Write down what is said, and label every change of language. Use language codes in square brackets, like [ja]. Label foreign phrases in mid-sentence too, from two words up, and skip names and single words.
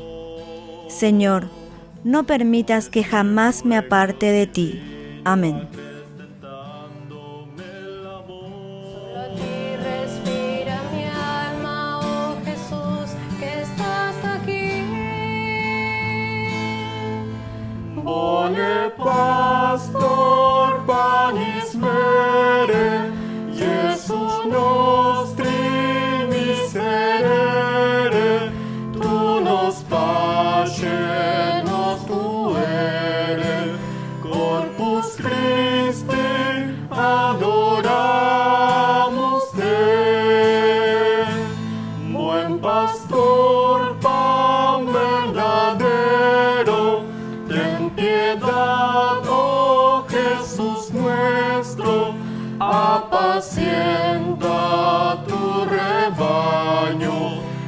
[es] Señor, no permitas que jamás me aparte de ti. Amén. Solo a ti respira mi alma, oh Jesús, que estás aquí. [la] Bone pastor panis mere, Jesús nostri miserere, tu nos pace, nos tuere, corpus Christi adoramos te. [es] Buen pastor, pan verdadero, ten piedad, oh Jesús nuestro, apacienta tu rebaño.